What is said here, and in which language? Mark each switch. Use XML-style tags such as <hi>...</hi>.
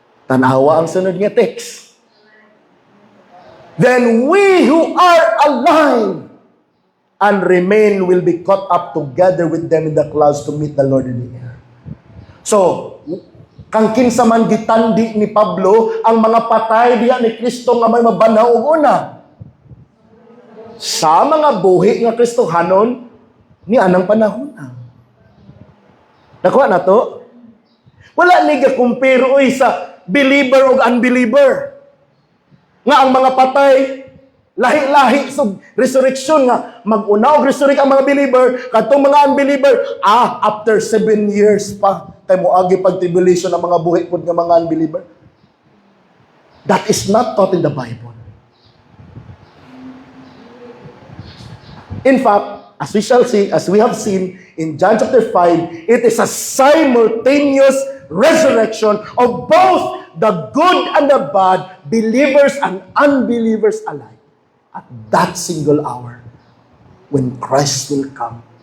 <ceb>Tanawa ang sunod nga text.</ceb> <en>Then we who are alive and remain will be caught up together with them in the clouds to meet the Lord in the air.</en> <ceb>So, kang kinsa man gitandi ni Pablo, ang mga patay diha ni Kristo nga may mabanhaw og una. Sa mga buhi nga Kristohanon, ni anang panahon na. Nakuha na to? Wala ni ga-compare sa believer o unbeliever. Nga ang mga patay, lahi-lahi sa resurrection nga, mag-una og resurrect ang mga believer, katong mga unbeliever,</ceb> <en>after 7 years</en> <ceb>pa, kay moagi pag-tribulation ang mga buhi pod nga mga unbeliever.</ceb> <en>That is not taught in the Bible. In fact, as we shall see, as we have seen in John chapter 5, it is a simultaneous resurrection of both the good and the bad, believers and unbelievers alike, at that single hour when Christ will come.</en>